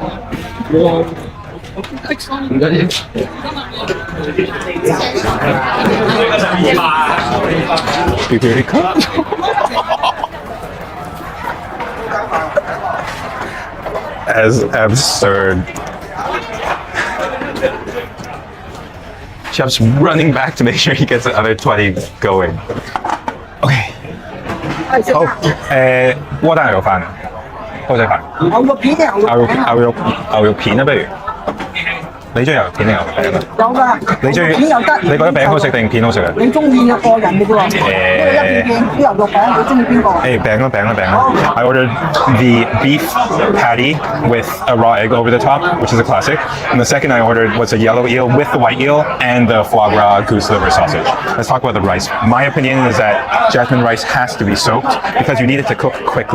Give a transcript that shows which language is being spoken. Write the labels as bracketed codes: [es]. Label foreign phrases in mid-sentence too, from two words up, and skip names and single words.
[en] Here he comes. As absurd. Chef's running back to make sure he gets the other 20 going. [yue] Okay. 好，窩蛋牛肉飯，煲仔飯。牛肉片定牛肉片啊，不如。你中意牛肉片定牛肉餅啊？有㗎，你中意片又得。你覺得餅好食定片好食啊？你中意嘅個人嘅啫喎。呢個一片片，啲牛肉餅，你中意邊個？ [en] 餅。I ordered the beef patty with a raw egg over the top, which is a classic. And the second I ordered was a yellow eel with the white eel and the foie gras goose liver sausage. Let's talk about the rice. My opinion is that jasmine rice has to be soaked because you need it to cook quickly.